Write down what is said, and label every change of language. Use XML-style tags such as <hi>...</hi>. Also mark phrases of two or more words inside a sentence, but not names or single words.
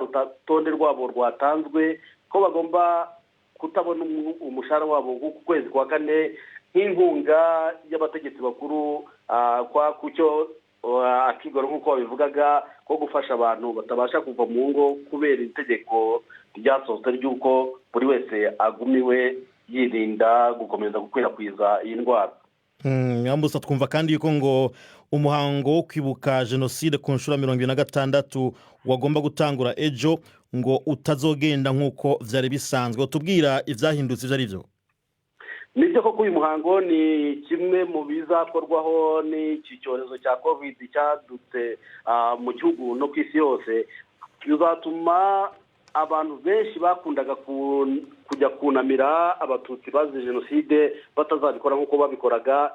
<rw>rutonde rwabo rwatanzwe, ko bagomba kutabona umushahara wabo ku kwezi kwa kane nk'inkunga y'abategetsi bakuru kwa kucyo akigoro nk'uko babivugaga ko gufasha abantu batabasha kuva mu ngo kubera itegeko ryasohotse ry'uko buri wese agumiwe yirinda gukomeza gukwirakwiza iyi ndwara.</rw> <rn>Mwambutsa twumva kandi yuko ngo umuhango wo kwibuka jenoside ku nshuro 26 wagomba gutangura ejo ngo utazogenda nk'uko vyari bisanzwe. Tubwira ivyahindutse ivyo ari byo?</rn> <rw>Nibyo koko uyu muhango ni kimwe mu bizakorwaho n'iki cyorezo cya covid cyadutse mu gihugu no ku isi yose, bizatuma abantu benshi bakundaga kujya kunamira abatutsi bazize jenoside batazabikora nk'uko babikoraga.</rw>